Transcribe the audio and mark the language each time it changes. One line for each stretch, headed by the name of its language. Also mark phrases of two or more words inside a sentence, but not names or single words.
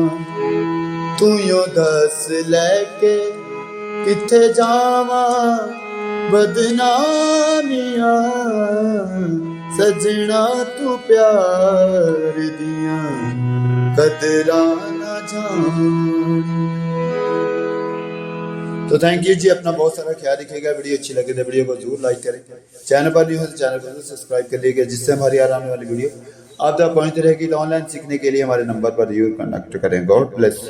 Punjabi: ਤੂ ਯੋ ਦੱਸ ਲੈਕੇ ਕਿੱਥੇ ਜਾਵਾਂ ਬਦਨਾਮੀਆਂ। ਸੱਜਣਾ ਤੂ ਪਿਆਰ ਦੀਆਂ ਕਦਰਾਂ ਨਾ ਜਾਣੀਆਂ।
Hindi: तो
English: thank you
Hindi: जी, अपना बहुत सारा ख्याल रखिएगा। वीडियो अच्छी लगे तो वीडियो को जरूर लाइक करें। चैनल पर नहीं हो तो चैनल को सब्सक्राइब कर लीजिएगा, जिससे हमारी आने वाली वीडियो आप तक पहुंचती रहेगी। तो ऑनलाइन सीखने के लिए हमारे नंबर पर जरूर कनेक्ट करें।
English: God bless you.